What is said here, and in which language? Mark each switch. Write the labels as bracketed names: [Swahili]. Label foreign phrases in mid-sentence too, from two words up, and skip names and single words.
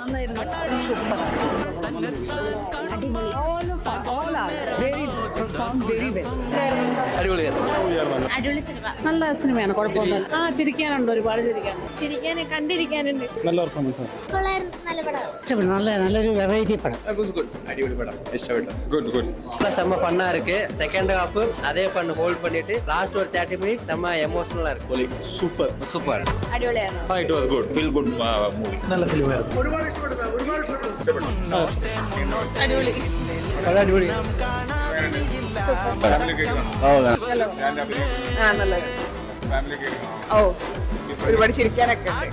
[Malayalam] അടിപൊളി സിനിമ, നല്ല സിനിമയാണ്, കുഴപ്പമൊന്നുമില്ല. ചിരിക്കാനുണ്ട്, ഒരുപാട് കണ്ടിരിക്കാനുണ്ട്. നല്ല പെർഫോമൻസ്. നല്ല പടം, ഇഷ്ടപ്പെട്ടു, നല്ലൊരു വെറൈറ്റി പടം. അടിപൊളി പടം, ഇഷ്ടപ്പെട്ടു. [Tamil] செம்ம ஃபன்னா இருக்கு. [English] second half [Tamil] அதே பண்ணு ஹோல்ட் பண்ணிட்டு லாஸ்ட் ஒரு 30 மினிட்ஸ் செம்ம எமோஷனலா இருக்கு. சூப்பர் [Malayalam] അടിപൊളിയായിരുന്നു. [English] it was good, feel good movie. [Malayalam] നല്ല ഫിലിമായിരുന്നു. അടിപൊളി, அடிப்பொலி. ഒരുപാട് ചിരിക്കാനൊക്കെ